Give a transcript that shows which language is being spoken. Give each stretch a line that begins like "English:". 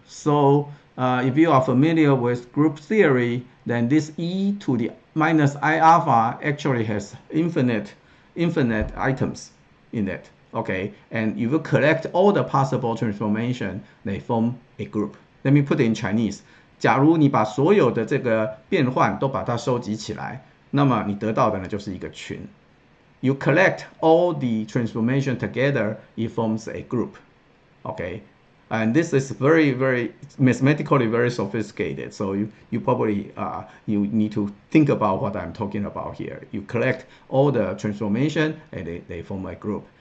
English: So if you are familiar with group theory, then this e to the minus I alpha actually has infinite items in it. Okay, and if you collect all the possible transformation, they form a group. Let me put it in Chinese.
Chinese: 假如你把所有的这个变换都把它收集起来，那么你得到的呢就是一个群。
English: You collect all the transformation together, it forms a group. Okay, and this is very, very mathematically very sophisticated. So you probably you need to think about what I'm talking about here. You collect all the transformation and they form a group.